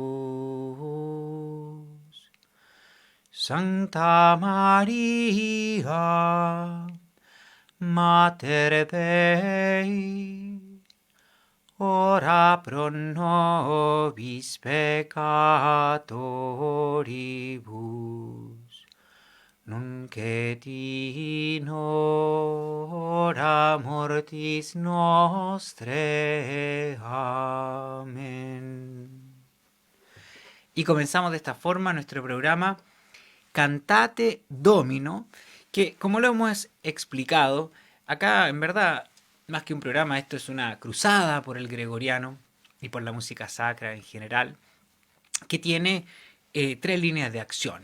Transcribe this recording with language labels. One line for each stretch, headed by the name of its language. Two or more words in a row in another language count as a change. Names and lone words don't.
Latin: Sancta Maria, Mater Dei, ora pro nobis peccatoribus, nunc et in hora mortis nostre.
Spanish: Amén. Y comenzamos de esta forma nuestro programa Cantate Domino, que como lo hemos explicado, acá en verdad, más que un programa, esto es una cruzada por el gregoriano y por la música sacra en general, que tiene 3 líneas de acción.